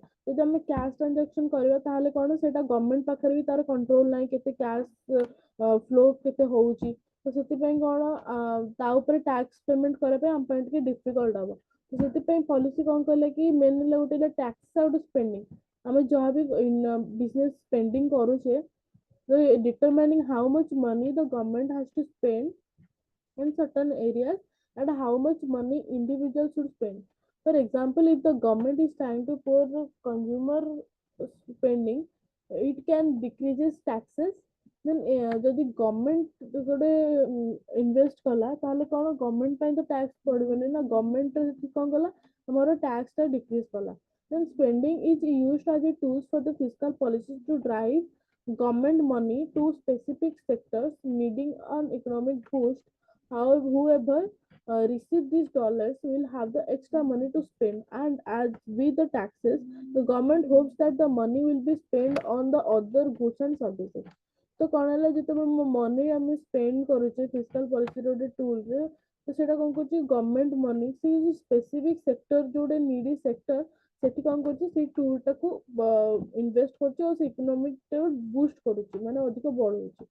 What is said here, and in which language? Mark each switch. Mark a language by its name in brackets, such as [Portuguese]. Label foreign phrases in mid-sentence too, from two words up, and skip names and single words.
[Odia] ଯଦି ଆମେ [English] cash transaction [Odia] କରିବା ତାହେଲେ କଣ ସେଇଟା ଗଭର୍ଣମେଣ୍ଟ ପାଖରେ ବି ତାର କଣ୍ଟ୍ରୋଲ ନାହିଁ କେତେ [English] cash flow [Odia] କେତେ ହଉଛି ତ ସେଥିପାଇଁ କଣ ତା ଉପରେ [English] tax payment [Odia] କରିବା ପାଇଁ ଆମ ପାଇଁ ଟିକେ ଡିଫିକଲ୍ଟ ହବ। ତ ସେଥିପାଇଁ ପଲିସି କଣ କହିଲା କି ମେନ୍ ହେଲା ଗୋଟେ ହେଲା ଟ୍ୟାକ୍ସ ଆଉ ଗୋଟେ ସ୍ପେଣ୍ଡିଂ ଆମେ ଯାହା ବି [English] business spending [Odia] କରୁଛେ [English] determining how much money the government has to spend in certain areas and how much money individuals should spend। For example, if the government is trying to pour the consumer spending, it can decreases taxes। [Odia] then ଯଦି ଗଭର୍ଣମେଣ୍ଟ ଗୋଟେ ଇନଭେଷ୍ଟ କଲା ତାହେଲେ କଣ ଗଭର୍ଣମେଣ୍ଟ ପାଇଁ ତ ଟ୍ୟାକ୍ସ ପଡିବନି ନା ଗଭର୍ଣମେଣ୍ଟ କଣ କଲା ଆମର ଟ୍ୟାକ୍ସ ଟା ଡିକ୍ରିଜ କଲା। [English] then spending is used as a tools for the fiscal policies to drive government money to specific sectors needing an economic boost। However, whoever receive these dollars will have the extra money to spend, and as with the taxes, the government hopes that the money will be spent on the other goods and services। [Odia] ତ କଣ ହେଲା ଯେତେବେଳେ ମନି ଆମେ ସ୍ପେଣ୍ଡ କରୁଛେ [English] fiscal policyr [Odia] ଗୋଟେ ଟୁଲରେ ତ ସେଇଟା କଣ କରୁଛି [English] government money [Odia] ସେ [English] specific sector [Odia] ଯୋଉଟା [English] needy sector [Odia] ସେଠି କଣ କରୁଛି ସେଇ ଟୁଲ ଟାକୁ ଇନଭେଷ୍ଟ କରୁଛି ଆଉ ସେ [English] economic boost [Odia] କରୁଛି ମାନେ ଅଧିକ ବଢଉଛି।